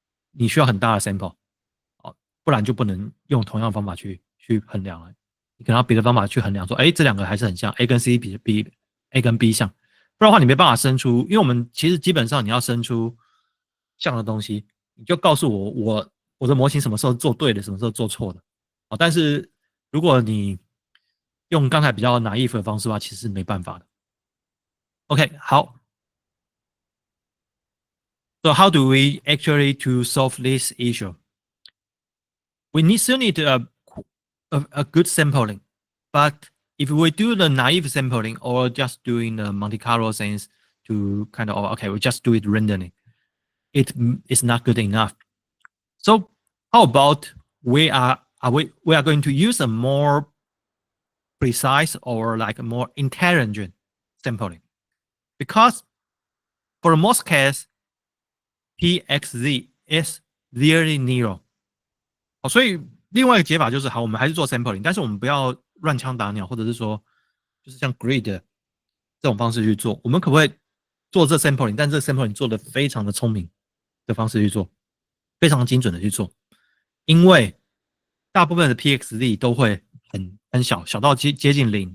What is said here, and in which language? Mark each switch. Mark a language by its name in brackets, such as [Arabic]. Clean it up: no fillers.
[Chinese] 你需要很大的 sample，不然就不能用同样的方法去衡量了，你可能要别的方法去衡量说，这两个还是很像 ，A 跟 C 比 A 跟 B 像，不然的话你没办法生出，因为我们其实基本上你要生出像的东西，你就告诉我的模型什么时候做对的，什么时候做错的，但是如果你用刚才比较naive的方式的话，其实没办法的。 OK， 好。 [English] So how do we actually to solve this issue? We still need a good sampling, but if we do the naive sampling or just doing the Monte Carlo sense to kind of okay, we just do it randomly, it is not good enough. So how about we are going to use a more precise or like a more intelligent sampling, because for most case, PXZ is nearly zero. [Chinese] 所以另外一个解法就是好，我们还是做 sampling， 但是我们不要乱枪打鸟，或者是说就是像 grid 这种方式去做。我们可不可以做这 sampling， 但这 sampling 做的非常的聪明的方式去做，非常精准的去做，因为大部分的 PXZ 都会很小，小到接近0。